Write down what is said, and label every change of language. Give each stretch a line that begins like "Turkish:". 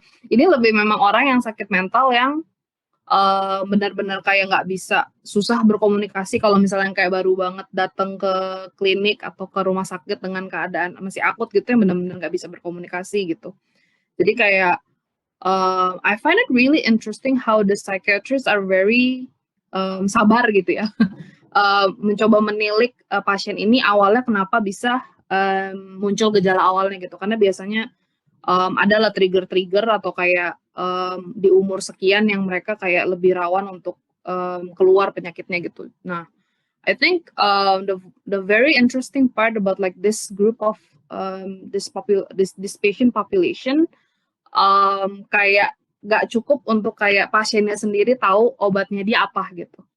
Indonesian: Ini lebih memang orang yang sakit mental yang benar-benar kayak nggak bisa, susah berkomunikasi kalau misalnya kayak baru banget datang ke klinik atau ke rumah sakit dengan keadaan masih akut gitu, yang benar-benar nggak bisa berkomunikasi gitu. Jadi kayak
English: I find it really interesting how the psychiatrists are very
Indonesian: sabar gitu ya. Mencoba menilik pasien ini awalnya kenapa bisa muncul gejala awalnya gitu, karena biasanya adalah trigger atau kayak di umur sekian yang mereka kayak lebih rawan untuk keluar penyakitnya gitu.
English: Nah, I think the very interesting part about like this group of this patient population,
Indonesian: kayak gak cukup untuk kayak pasiennya sendiri tahu obatnya dia apa gitu.